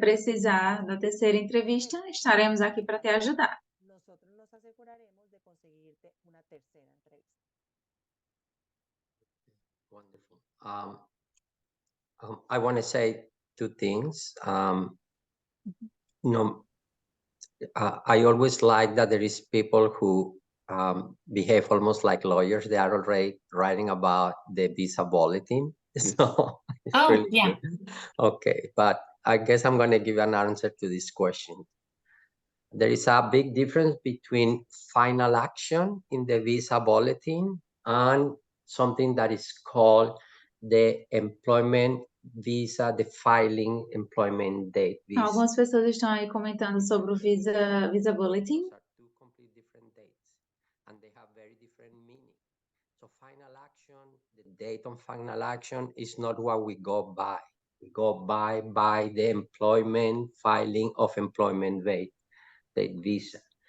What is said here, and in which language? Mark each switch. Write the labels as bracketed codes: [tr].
[pt] precisar da terceira entrevista, estaremos aqui para te ajudar. [es] nosotros nos aseguraremos de conseguirte una tercera entrevista. [en] Wonderful. I want to say two things. No, I always like that there is people who behave almost like lawyers. They are already writing about the visa bulletin. So it's Oh, really yeah. good. Okay, but I guess I'm going to give an answer to this question. There is a big difference between final action in the visa bulletin and something that is called the employment visa, the filing employment date visa. [pt] Algumas pessoas estão aí comentando sobre o Visa Bulletin. [en] Those are two completely different dates, and they have very different meaning. So final action, the date on final action is not what we go by. We go by the employment filing of employment date visa.